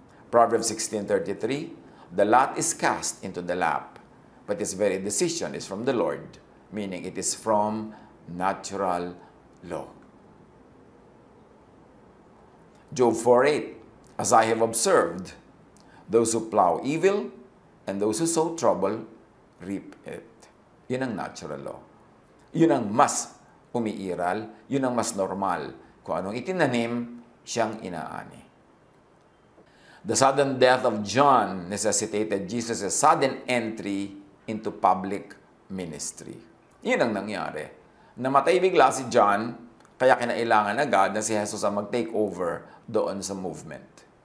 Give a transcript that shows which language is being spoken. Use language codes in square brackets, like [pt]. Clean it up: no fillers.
[en] Proverbs 16:33, the lot is cast into the lap, but its very decision is from the Lord, meaning it is from natural law. Job 4:8, as I have observed, those who plow evil and those who sow trouble reap it. [tl] Yun ang natural law. Yun ang mas umiiral, yun ang mas normal. Kung anong itinanim, siyang inaani. [en] The sudden death of John necessitated Jesus' sudden entry into public ministry. [tl] Yun ang nangyari. Namatay bigla si John, kaya kinailangan agad na si Jesus ang mag-take over doon sa movement.